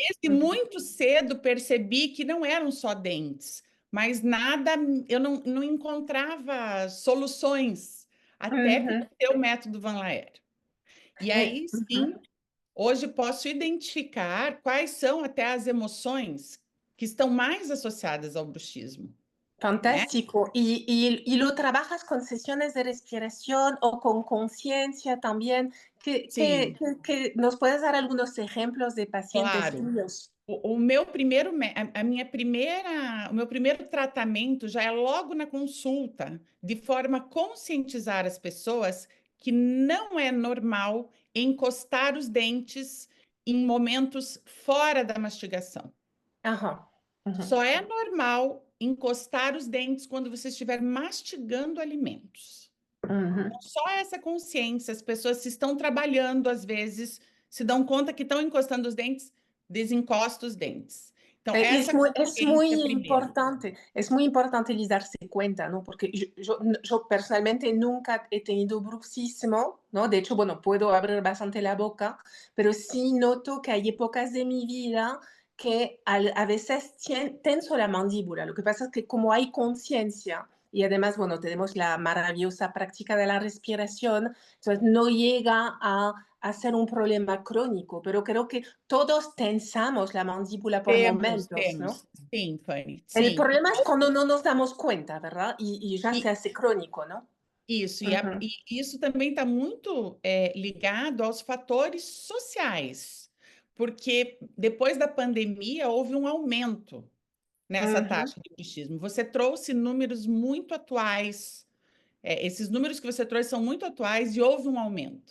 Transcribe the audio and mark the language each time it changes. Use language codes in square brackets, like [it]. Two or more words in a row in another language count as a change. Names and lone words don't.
[pt] desde muito cedo percebi que não eram só dentes, mas nada, eu não encontrava soluções até Uhum. conhecer o método Van Laer. E aí sim, Uhum. hoje posso identificar quais são até as emoções que estão mais associadas ao bruxismo, né? [es] Fantástico. ¿Y lo trabajas con sesiones de respiración o con conciencia también? [pt] Sim, [es] ¿Nos puedes dar algunos ejemplos de pacientes [pt] claro. [es] tuyos? [pt] O meu primeiro, a minha primeira, o meu primeiro tratamento já é logo na consulta, de forma a conscientizar as pessoas que não é normal encostar os dentes em momentos fora da mastigação. Ajá. Ujú. Só é normal encostar os dentes quando você estiver mastigando alimentos. Ujú. Só essa consciência, as pessoas se estão trabalhando, às vezes, se dão conta que estão encostando os dentes, desencosta os dentes. Então, [es] Y [pt] essa [es] es [pt] consciência primeiro. [es] es muy importante el darse cuenta, ¿no? Porque yo personalmente nunca he tenido bruxismo, ¿no? De hecho, bueno, puedo abrir bastante la boca, pero sí noto que hay épocas de mi vida que a veces tenso la mandíbula. Lo que pasa es que como hay conciencia y además, bueno, tenemos la maravillosa práctica de la respiración, entonces no llega a ser un problema crónico, pero creo que todos tensamos la mandíbula por [pt] Temos, [es] momentos, ¿no? [pt] temos. Sim, Fanny, [es] El [pt] sim. [es] problema es cuando no nos damos cuenta, ¿verdad? Y ya se [pt] E [es] hace crónico, ¿no? [pt] isso, Ujú, e isso também está muito ligado aos fatores sociais, porque depois da pandemia houve um aumento nessa ujú, taxa de bruxismo. Você trouxe números muito atuais. Esses números que você trouxe são muito atuais e houve um aumento.